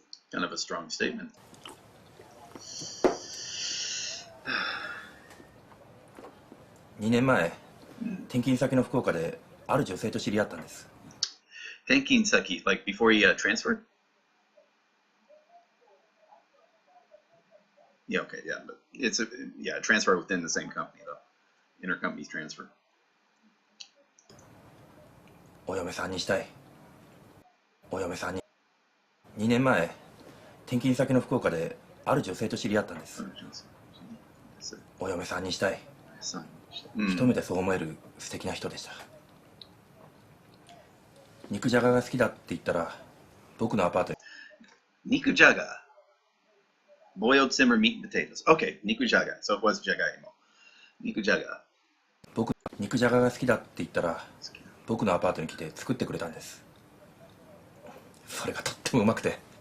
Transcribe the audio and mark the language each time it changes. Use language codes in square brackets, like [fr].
[en] Kind of a strong statement. [ja] 2年前、転勤先の福岡である女性と知り合ったんです。 [en] 転勤先 like before he transferred? Yeah, okay, yeah, but it's a transfer within the same company though. Intercompany transfer. [ja] お嫁さんにしたい。お嫁さんに。 2年前、転勤先の福岡である女性と知り合ったんです。お嫁さんにしたい。一目でそう思える素敵な人でした。肉じゃがが好きだって言ったら僕のアパートに。 [en] 肉じゃが boiled simmer meat and potatoes. Okay, 肉じゃが so it was じゃがいも。 [ja] 肉じゃが僕肉じゃがが好きだって言ったら僕のアパートに来て作ってくれたんです。それがとってもうまくて。